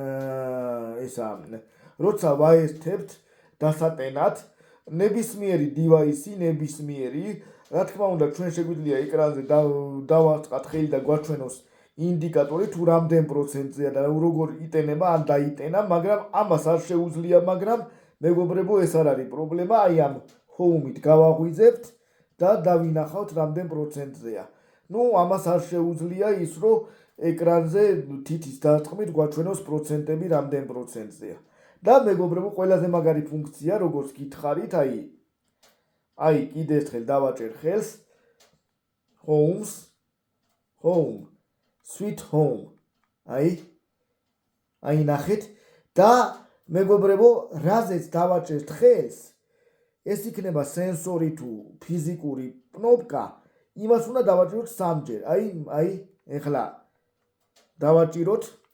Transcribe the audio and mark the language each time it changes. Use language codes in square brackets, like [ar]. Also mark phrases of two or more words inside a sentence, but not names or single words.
[ka] როცა ვაერთებთ დასატენად, ნებისმიერი დივაისი, რა თქმა უნდა, ჩვენ შეგვიძლია ეკრანზე დავარტყათ ხელი და გვაჩვენოს ინდიკატორი, თუ რამდენ პროცენტზეა და როგორ იტენება, ან დაიტენა, მაგრამ ამას არ შეუძლია, მაგრამ მეგობრებო, ეს არ არის პრობლემა, აი ამ home-ით გავაღვიძებთ და დავინახავთ რამდენ პროცენტზეა. ნუ ამას არ შეუძლია ის, რომ ეკრანზე თითის დარტყმით გვაჩვენოს პროცენტები რამდენ პროცენტზეა. და მეგობრებო, ყველაზე მაგარი ფუნქცია, როგორც გითხარით, აი კიდე ერთხელ დავაჭერ ხელს [en] home, sweet home. [ka] აი ნახეთ და მეგობრებო, რაზეც დავაჭერთ ხელს, ეს იქნება სენსორი თუ ფიზიკური კნოპკა, იმას უნდა დავაჭიროთ სამჯერ. აი ეხლა დავაჭიროთ.